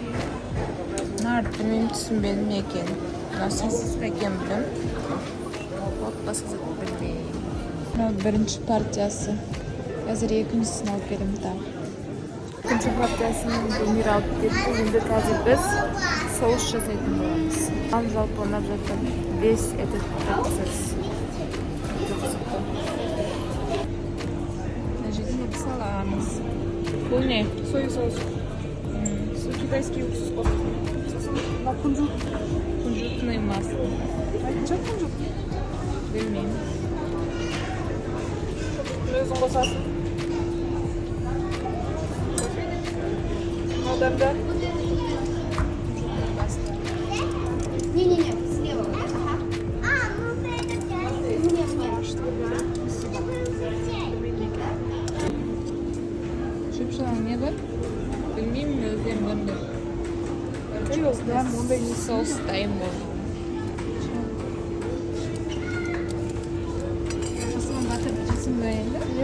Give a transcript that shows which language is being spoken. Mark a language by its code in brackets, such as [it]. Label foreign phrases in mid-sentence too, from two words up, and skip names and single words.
[kk] Нарды мен түсінбедім екен. Мына сосиска екен білем. Басқа зат білмеймін. Мына бірінші партиясы. Қазір екіншісін алып берем тағы. Екінші партиясының Гүлмира алып кетті. Енді қазір біз соус жасайтын боламыз. Жалпы ойнап жатыр. [ru] Весь этот процесс. [kk] Мына жерде не саламыз. Бұл не? Соя соус. [ru] Китайский уксус қосылған. [kk] Мына кунжут. [ru] Кунжутный масло. [kk] Қанша кунжут? Білмеймін. Өзің қосасың. Адамда. [ru] Не-не-не, слева. Ага. Ну ты это взял. Нет. [kk] Шөпшінің не бар? Білмеймін, өздерім көрмедім. Ондай не Соус дайын болды. Жасыған батырды жасым ба енді?